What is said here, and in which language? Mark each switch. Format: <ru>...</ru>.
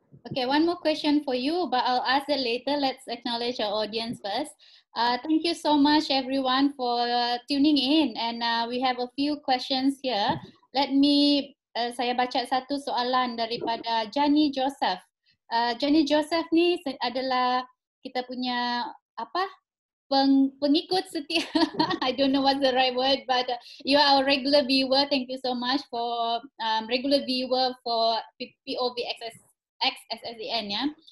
<en>Okay, one more question for you, but I'll ask it later. Let's acknowledge our audience first. Thank you so much everyone for tuning in, and we have a few questions here. Let me,</en> <ms>saya baca satu soalan daripada Johnny Joseph. Johnny Joseph ni adalah kita punya pengikut setia.</ms> <en>I don't know what's the right word, but you are our regular viewer. Thank you so much for regular viewer for POV XSSEN, ya.</en>